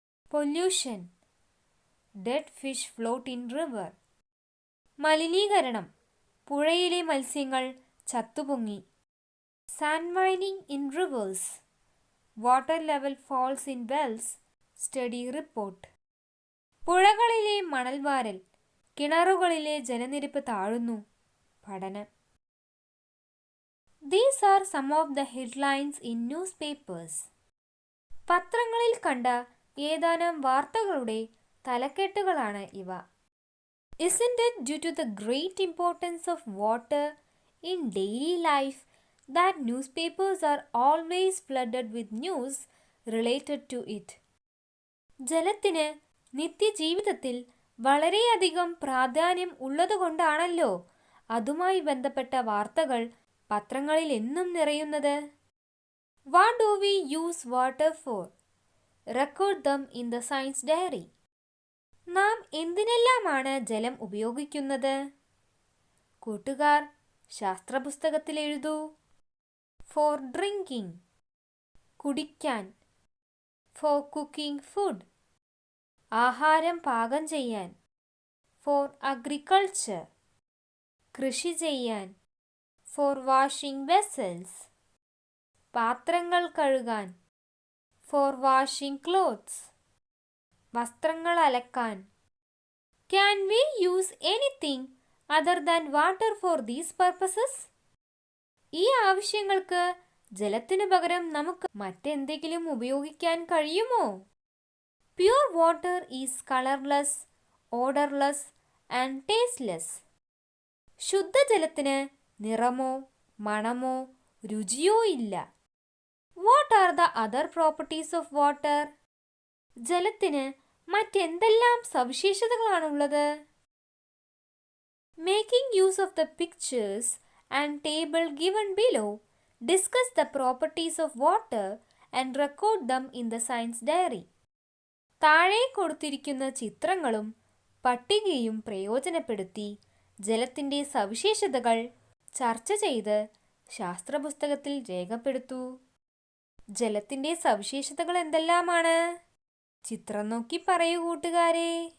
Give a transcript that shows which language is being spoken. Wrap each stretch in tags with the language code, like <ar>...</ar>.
<en>pollution, dead fish float in river,</en> <ml>മലിനീകരണം, പുഴയിലെ മത്സ്യങ്ങൾ ചത്തുപൊങ്ങി.</ml> <en>Sand mining in rivers, water level falls in wells, study report.</en> <ml>പുഴകളിലെ മണൽവാരൽ, കിണറുകളിലെ ജലനിരപ്പ് താഴുന്നു, പഠനം.</ml> <en>These are some of the headlines in newspapers.</en> <ml>പത്രങ്ങളിൽ കണ്ട ഏതാനും വാർത്തകളുടെ തലക്കെട്ടുകളാണ് ഇവ.</ml> <en>Isn't it due to the great importance of water in daily life that newspapers are always flooded with news related to it?</en> <ml>ജലത്തിന് നിത്യജീവിതത്തിൽ വളരെയധികം പ്രാധാന്യം ഉള്ളതുകൊണ്ടാണല്ലോ അതുമായി ബന്ധപ്പെട്ട വാർത്തകൾ പത്രങ്ങളിൽ എന്നും നിറയുന്നത്.</ml> <en>What do we use water for? Record them in the science diary.</en> <ml>നാം എന്തിനെല്ലാമാണ് ജലം ഉപയോഗിക്കുന്നത്? കൂട്ടുകാർ ശാസ്ത്രപുസ്തകത്തിൽ എഴുതൂ.</ml> <en>For drinking,</en> <ml>കുടിക്കാൻ.</ml> <en>For cooking food,</en> <ml>ആഹാരം പാകം ചെയ്യാൻ.</ml> <en>For agriculture,</en> <ml>കൃഷി ചെയ്യാൻ.</ml> <en>For washing vessels,</en> <ml>പാത്രങ്ങൾ കഴുകാൻ.</ml> <en>For washing clothes,</en> <ml>വസ്ത്രങ്ങൾ അലക്കാൻ.</ml> <en>Can we use anything other than water for these purposes?</en> <ml>ഈ ആവശ്യങ്ങൾക്ക് ജലത്തിനു പകരം നമുക്ക് മറ്റെന്തെങ്കിലും ഉപയോഗിക്കാൻ കഴിയുമോ?</ml> <en>Pure water is colorless, odorless and tasteless.</en> <ml>ശുദ്ധജലത്തിന് നിറമോ മണമോ രുചിയോ ഇല്ല.</ml> <en>What are the other properties of water?</en> <ml>ജലത്തിന് മറ്റെന്തെല്ലാം സവിശേഷതകളാണുള്ളത്?</ml> <en>Making use of the pictures and table given below, discuss the properties of water and record them in the science diary.</en> <ml>താഴെ കൊടുത്തിരിക്കുന്ന ചിത്രങ്ങളും പട്ടികയും പ്രയോജനപ്പെടുത്തി ജലത്തിൻ്റെ സവിശേഷതകൾ ചർച്ച ചെയ്ത് ശാസ്ത്രപുസ്തകത്തിൽ രേഖപ്പെടുത്തൂ. ജലത്തിൻ്റെ സവിശേഷതകൾ എന്തെല്ലാമാണ്? ചിത്രം നോക്കി പറയൂ കൂട്ടുകാരെ.</ml>